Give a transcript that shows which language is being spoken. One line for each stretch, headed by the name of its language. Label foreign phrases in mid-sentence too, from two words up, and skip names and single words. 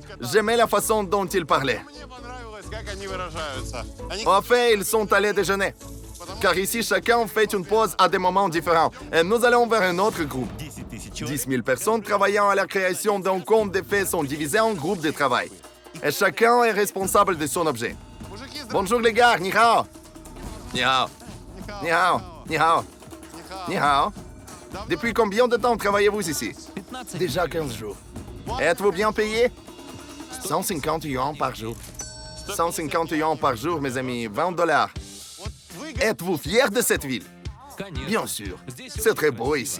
French: J'aimais la façon dont ils parlaient. En fait, ils sont allés déjeuner. Car ici, chacun fait une pause à des moments différents. Et nous allons vers un autre groupe. 10 000 personnes travaillant à la création d'un conte de fées sont divisées en groupes de travail. Et chacun est responsable de son objet. Bonjour les gars,
Chinese: 你好。你好. 你好。你好。你好.
French: Depuis combien de temps travaillez-vous ici? Déjà 15 jours. Êtes-vous bien payé? 150 yuan par jour. 150 yuan par jour, mes amis, 20 $. Êtes-vous fiers de cette ville? Bien sûr. C'est très beau ici.